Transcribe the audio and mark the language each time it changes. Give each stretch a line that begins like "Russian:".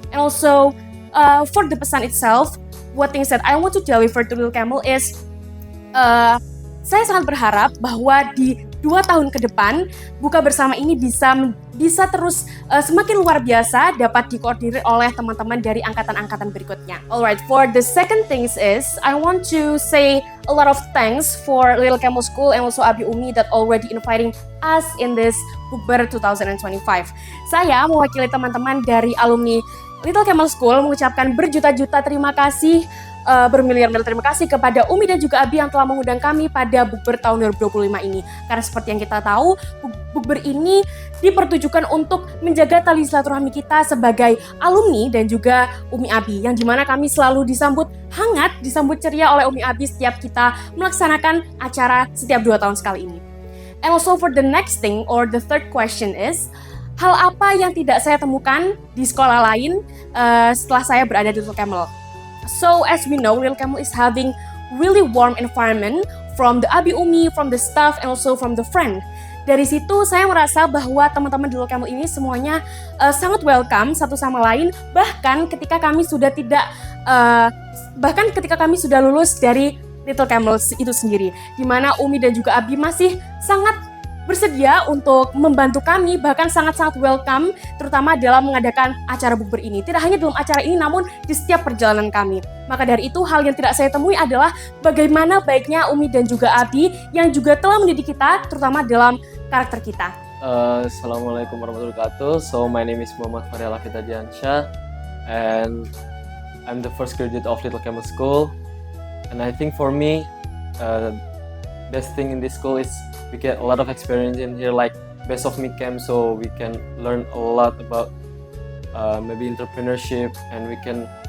English: And also for the pesan itself, what things that I want to deliver to Little Camel is
Indonesian: saya sangat berharap bahwa di 2 tahun ke depan Buka Bersama ini bisa terus semakin luar biasa, dapat dikoordinir oleh teman-teman dari angkatan-angkatan berikutnya.
English: Alright, for the second things is I want to say a lot of thanks for Little Camel School and also Abi Umi that already inviting us in this Bukber 2025.
Indonesian: Saya mewakili teman-teman dari alumni Little Camel School mengucapkan berjuta-juta terima kasih, bermiliar-miliar terima kasih kepada Umi dan juga Abi yang telah mengundang kami pada Bukber tahun 2025 ini. Karena seperti yang kita tahu, Bukber ini dipertujukan untuk menjaga tali silaturahmi kita sebagai alumni dan juga Umi Abi, yang dimana kami selalu disambut hangat, disambut ceria oleh Umi Abi setiap kita melaksanakan acara setiap 2 tahun sekali ini.
English: And also for the next thing or the third question is,
Indonesian: hal apa yang tidak saya temukan di sekolah lain setelah saya berada di Little Camel?
English: So as we know, Little Camel is having really warm environment from the Abi Umi, from the staff, and also from the friend.
Indonesian: Dari situ saya merasa bahwa teman-teman di Little Camel ini semuanya sangat welcome satu sama lain. Bahkan ketika kami sudah lulus dari Little Camel itu sendiri, di mana Umi dan juga Abi masih sangat bersedia untuk membantu kami, bahkan sangat-sangat welcome, terutama dalam mengadakan acara bukber ini. Tidak hanya dalam acara ini, namun di setiap perjalanan kami. Maka dari itu, hal yang tidak saya temui adalah bagaimana baiknya Umi dan juga Abi yang juga telah mendidik kita, terutama dalam karakter kita.
Arabic: Assalamualaikum warahmatullahi wabarakatuh.
English: So my name is Muhammad Faryal Afita Diansyah, and I'm the first graduate of Little Camel School. And I think for me, best thing in this school is we get a lot of experience in here, like Best of Me Camp, so we can learn a lot about maybe entrepreneurship, and we can